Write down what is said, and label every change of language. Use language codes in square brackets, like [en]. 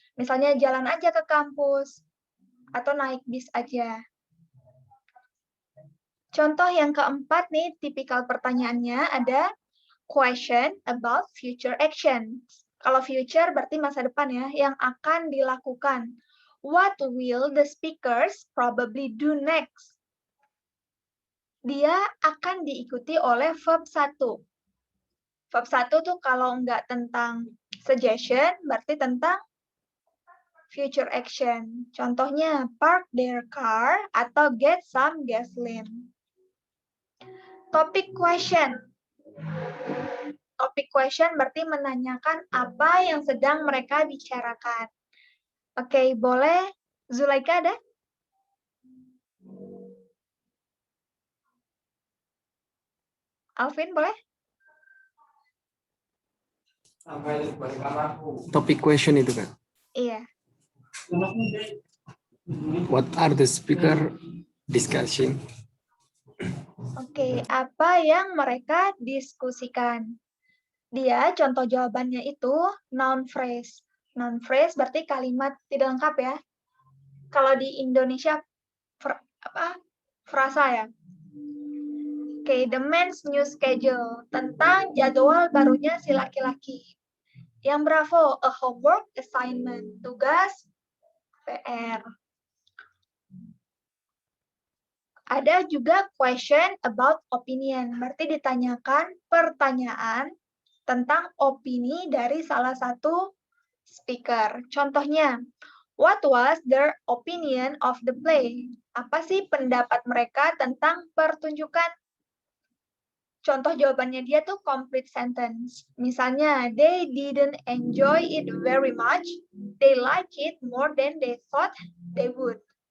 [id] Misalnya jalan aja ke kampus atau naik bis aja. Contoh yang keempat nih, tipikal pertanyaannya ada [en] question about future action. [id] Kalau future berarti masa depan ya, yang akan dilakukan. [en] What will the speakers probably do next? [id] Dia akan diikuti oleh verb 1. Verb 1 tuh kalau nggak tentang suggestion, berarti tentang future action. Contohnya, [en] park their car [id] atau [en] get some gasoline. [id] Topic question. Topic question berarti menanyakan apa yang sedang mereka bicarakan. Oke, boleh Zulaika ada? Alvin boleh? Topik question itu kan. Iya. [en] What are the speaker discussing? [id] Oke, apa yang mereka diskusikan? Dia contoh jawabannya itu noun phrase. Noun phrase berarti kalimat tidak lengkap ya. Kalau di Indonesia frasa ya. Oke, [en] the man's new schedule [id] tentang jadwal barunya si laki-laki. Yang bravo, [en] a homework assignment, [id] tugas PR. Ada juga [en] question about opinion, [id] berarti ditanyakan pertanyaan tentang opini dari salah satu speaker. Contohnya, [en] what was their opinion of the play? [id] Apa sih pendapat mereka tentang pertunjukan? Contoh jawabannya dia tuh complete sentence. Misalnya, [en] they didn't enjoy it very much. They like it more than they thought they would.